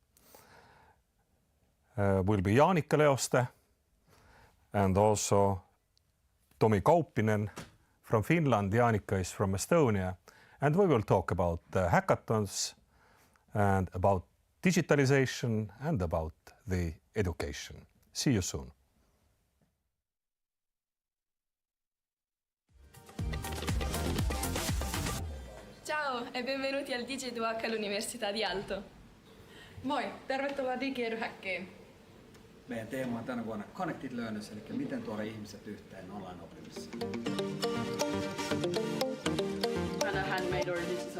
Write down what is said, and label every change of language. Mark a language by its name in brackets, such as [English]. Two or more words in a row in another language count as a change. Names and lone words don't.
[English] Will be Jaanika Leoste and also Tomi Kaupinen from Finland. Jaanika is from Estonia. And we will talk about the hackathons and about digitalization and about the education. See you soon. [Italian] Ciao e benvenuti al DigiEduhack all'Università di Aalto. [Finnish] Moi, tervetuloa DigiEduhackiin. Meidän teema on tänä vuonna Connected Learners, eli miten tuoda ihmiset yhteen online-oppimisessa. [English] Kind of handmade or digital.